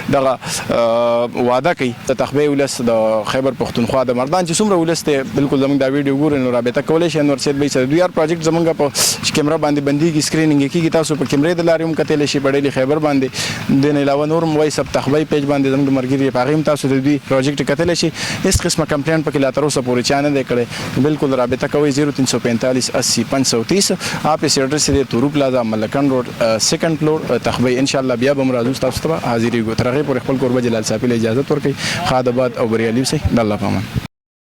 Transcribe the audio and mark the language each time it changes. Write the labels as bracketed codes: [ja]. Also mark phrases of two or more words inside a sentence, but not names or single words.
[ps] دغه وعده کوي د تخبې ولس د خیبر پښتونخوا د مردان چې څومره ولس دی بالکل زموږ دا ویډیو ګورئ نو رابطه کولی شئ انور سید بھائی سره دوی هر پروجیکټ زموږ په کیمرا باندې بندېږي سکرینینګ کېږي تاسو په کیمرې د لارې هم کتلی شئ په ډیلي خیبر باندې د نه علاوه نور هم وایي سب تخبې پیج باندې زموږ ملګري په هغې هم تاسو د دوی پروجیکټ کتلی شئ هېڅ قسمه کمپلین پکې لا تر اوسه پورې چا نه دی کړی بالکل رابطه کوئ 0345 80 530 [ur] آپ اس ایڈریس سے [ps] تورو پلازا ملکن روڈ سیکنڈ فلور تخبې ان شاء الله بیا به مرادو تاسو ته حاضرېږو تر هغې پورې خپل کوربه جلال صاحب له اجازت ورکوئ خاد آباد او بریالي اوسئ د الله په امان